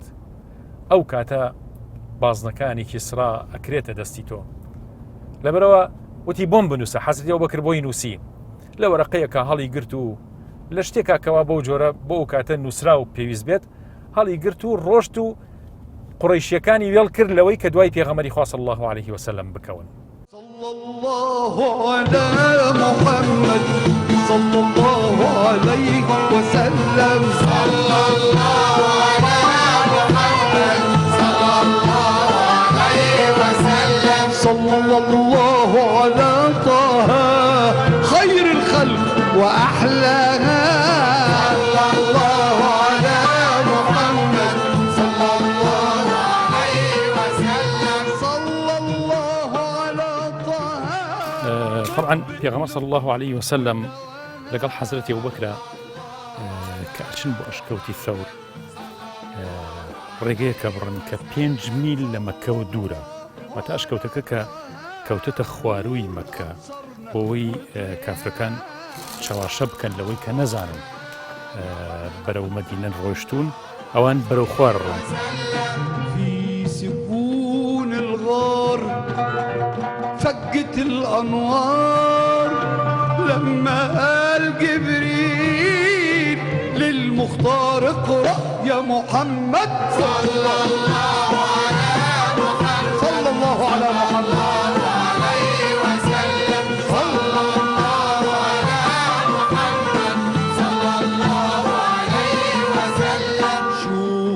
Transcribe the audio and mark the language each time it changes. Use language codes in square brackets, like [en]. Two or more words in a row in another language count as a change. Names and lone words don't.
[ckb] ئەو کاتە بازنەکانی کیسرا ئەکرێتە دەستی تۆ. لەبەرەوە وتی بۆم بنووسە. حەزرەتی ئەبوبەکر بۆی نووسی لە وەرەقەیەکە هەڵی گرت و لە شتێکا کەوا بەو جۆرە بۆ ئەو کاتە نووسرا و پێویست بێت هەڵی گرت و ڕۆشت و قوڕەیشیەکانی وێڵ کرد لەوەی کە دوای پێغەمبەری خوا [ar] صلی الله عليه وسلم [ckb] بکەون. [ar] صلى الله على محمد صلى الله عليه وسلم صلى الله على محمد صلى الله عليه وسلم صلى الله على طه خير الخلق وأحلاها صلى الله على محمد صلى الله عليه وسلم صلى الله على طه. [ckb] طبعا پێغەمبەر [ar] صلی الله عليه وسلم [ckb] لەگەڵ حەزرەتی ئەبوبەکرە کە ئەچن بۆ ئەشکەوتی ثەور ڕێگەیەکە بڕن کە 5 میل لە مەکەوە دوورە، واتە ئەشکەوتەکە کە کەوتەتە خوارووی مەکە بۆەوەی کافرەکان چاواشە بکەن لەوەی کە نەزانن بەرەو مەدینە ڕۆیشتون ئەوان بەرەو خوار ڕۆن. [ar] في سكون الغار فجت الأنوار لما قال جبريل للمختار اقرأ يا محمد صلى الله على محمد صلى الله على محمد عليه وسلم صلى الله على محمد صلى الله عليه وسلم.